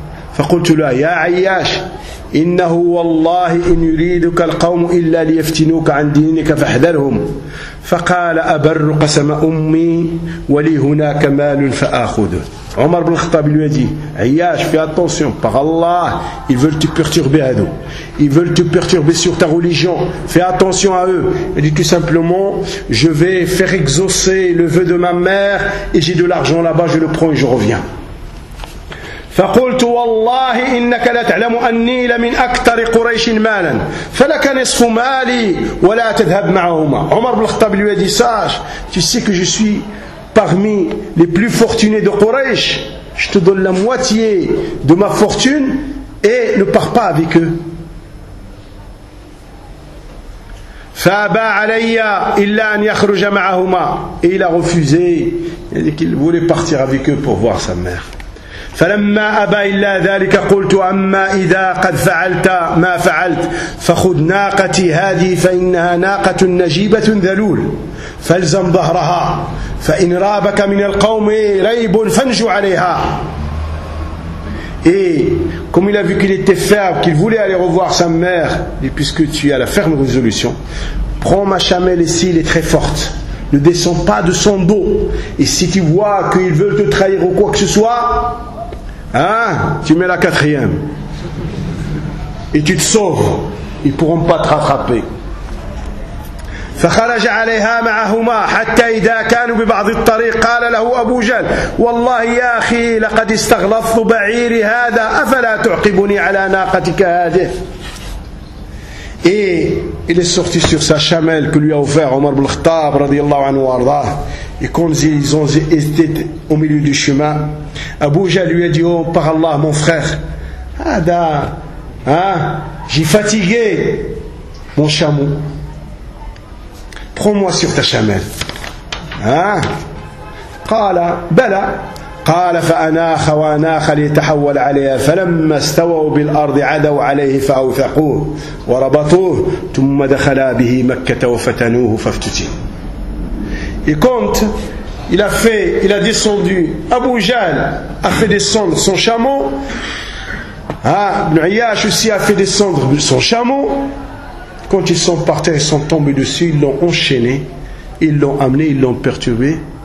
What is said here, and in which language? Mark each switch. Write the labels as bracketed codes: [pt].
[ar] فقلت له يا عياش إنه والله إن يريدك القوم إلا ليفتنوك عن دينك فاحذرهم فقال أبر قسم أمي ولي هناك مال فآخذه. [fr] عمر بن الخطاب lui a dit, عياش fais attention par Allah, ils veulent te perturber à nous, ils veulent te perturber sur ta religion, fais attention à eux. Il dit tout simplement, je vais faire exaucer le vœu de ma mère et j'ai de l'argent là-bas, je le prends et je reviens. [ar] فقلت والله إنك لا تعلم أني لمن أكثر قريش مالا فلك نصف مالي ولا تذهب معهما. [fr] عمر بن الخطاب lui a dit, sache, tu sais que je suis parmi les plus fortunés de Quraysh, je te donne la moitié de ma fortune et ne pars pas avec eux. [ar] فأبى علي إلا أن يخرج معهما. [fr] Et il a refusé, il a dit qu'il voulait partir avec eux pour voir sa mère. [ar] فلما أبى إلا ذلك قلت أما إذا قد فعلت ما فعلت فخذ ناقتي هذه فإنها ناقة نجيبة ذلول فالزم ظهرها فإن رابك من القوم ريب فانج عليها. [fr] Et comme il a vu qu'il était ferme, qu'il voulait aller revoir sa mère, et puisque tu as la ferme résolution, prends ma chamelle ici, elle est très forte. Ne descends pas de son dos. Et si tu vois qu'ils veulent te trahir ou quoi que ce soit, hein, tu mets la quatrième. Et tu te sauves. Ils ne pourront pas te rattraper. [ar] فخرج عليها معهما حتى إذا كانوا ببعض الطريق قال له أبو جهل والله يا أخي لقد استغلظت بعيري هذا أفلا تعقبني على ناقتك هذه. [fr] Et il est sorti sur sa chamelle que lui a offert Omar ibn al-Khattab [ar] radiyallahu anhu wa arda. [fr] Et quand ils ont été au milieu du chemin, Abu Jahl lui a dit, oh par Allah mon frère, Ada, hein, j'ai fatigué mon chameau, prends-moi sur ta chamelle. [ar] Hein? Qala, bala. قال فأناخ وأناخ ليتحول عليها فلما استووا بالأرض عدوا عليه فأوثقوه وربطوه ثم دخلا به مكة وفتنوه فافتتن. [fr] Et quand il a descendu, Abu Jahl a fait descendre son chameau, Ibn Iyash aussi a fait descendre son chameau. Quand ils sont partis, ils sont tombés dessus, ils l'ont enchaîné, ils l'ont amené, ils l'ont perturbé.